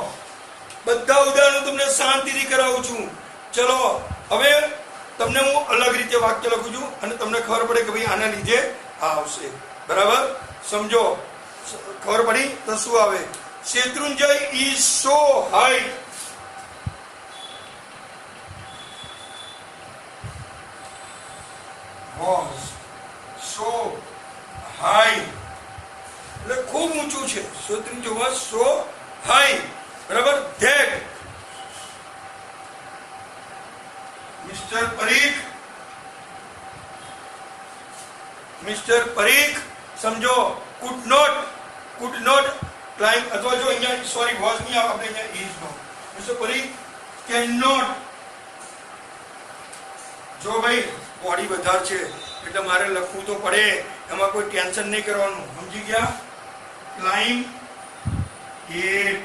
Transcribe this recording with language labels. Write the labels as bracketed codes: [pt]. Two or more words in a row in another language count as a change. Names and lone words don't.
[gu] બધા ઉદાહરણો તમને શાંતિથી કરાવું છું. ચલો, હવે તમને હું અલગ રીતે વાક્ય લખું છું અને તમને ખબર પડે કે ભાઈ આના લીધે આ આવશે. બરાબર? સમજો. ખબર પડી તો શું આવે? [en] શેત્રુંજય is so high. was so high, [gu] એટલે ખૂબ ઊંચું છે. [en] શેત્રુંજય was so high. બરાબર? that મિસ્ટર પરીખ સમજો could not climb, [gu] અથવા જો અહીંયા સોરી was નહીં આવે, આપણે અહીંયા is નો. [en] મિસ્ટર પરીખ cannot. [gu] જો ભાઈ બોડી વધારે છે એટલે મારે લખવું તો પડે, એમાં કોઈ ટેન્શન નહીં કરવાનું. સમજી ગયા? [en] climb it.